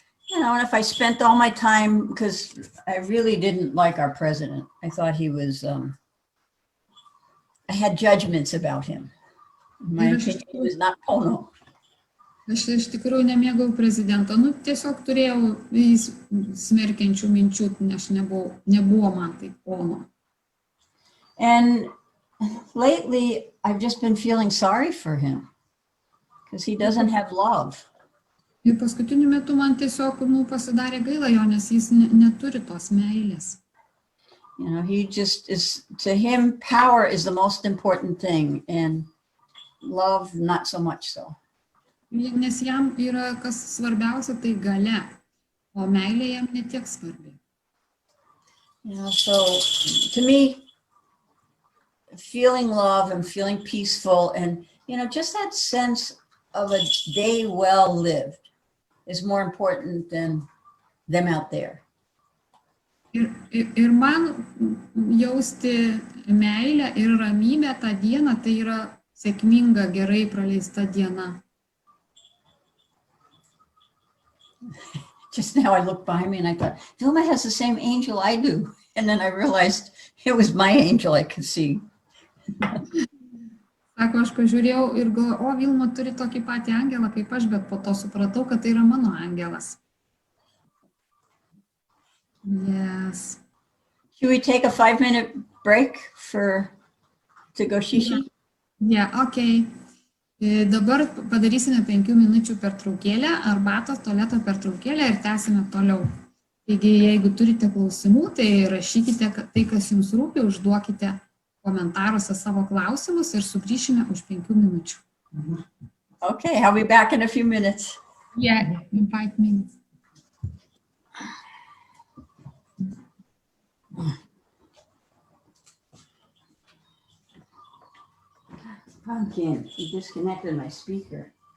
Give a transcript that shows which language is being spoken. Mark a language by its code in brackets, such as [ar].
[en] You know, and if I spent all my time, because I really didn't like our president. I thought he was, I had judgments about him. In my opinion, he was not Pono. [lt] Aš iš tikrųjų nemėgau prezidento, tiesiog turėjau jis smerkiančių minčių, nes nebuvo man tai pono. [en] And lately, I've just been feeling sorry for him because he doesn't have love. [lt] Ir paskutiniu metu man tiesiog pasidarė gaila jo, nes jis neturi tos meilės. [en] You know, he just is, to him, power is the most important thing and love, not so much so. [lt] Nes jam yra kas svarbiausia, tai galia, o meilė jam netiek svarbi. [en] You know, so to me, feeling love and feeling peaceful and, you know, just that sense of a day well lived is more important than them out there. [lt] Ir man jausti meilę ir ramybę tą dieną, tai yra sėkminga, gerai praleista diena. [en] Just now I looked behind me and I thought, Vilma has the same angel I do. And then I realized it was my angel I could see. [lt] Sako, aš pažiūrėjau ir galvoju, Vilma turi tokį patį angelą kaip aš, bet po to supratau, kad tai yra mano angelas. [en] Yes. Should we take a 5-minute break to go shishi? Yeah, okay. [lt] Dabar padarysime 5 minučių pertraukėlę, arbatos tualeto pertraukėlę ir tęsime toliau. Taigi, jeigu turite klausimų, tai rašykite tai, kas jums rūpi, užduokite komentaruose savo klausimus ir sugrįšime už 5 minučių. [en] Okay, I'll be back in a few minutes. Yeah, in 5 minutes. Pumpkin, you disconnected my speaker.